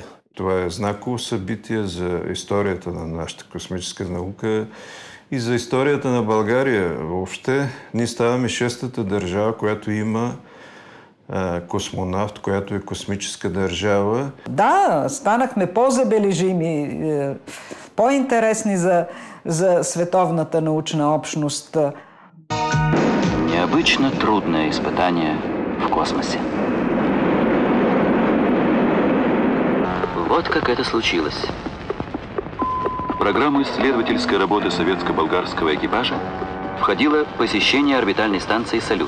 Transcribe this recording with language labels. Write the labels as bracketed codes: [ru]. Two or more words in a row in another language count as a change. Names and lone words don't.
[bg] Това е знаково събитие за историята на нашата космическа наука и за историята на България. Въобще, ние ставаме шестата държава, която има космонавт, която е космическа държава. Да, станахме по-забележими, по-интересни за световната научна общност. [ru] Необычно трудное испытание в космосе. Вот как это случилось. В программу исследовательской работы советско-болгарского экипажа входило посещение орбитальной станции «Салют».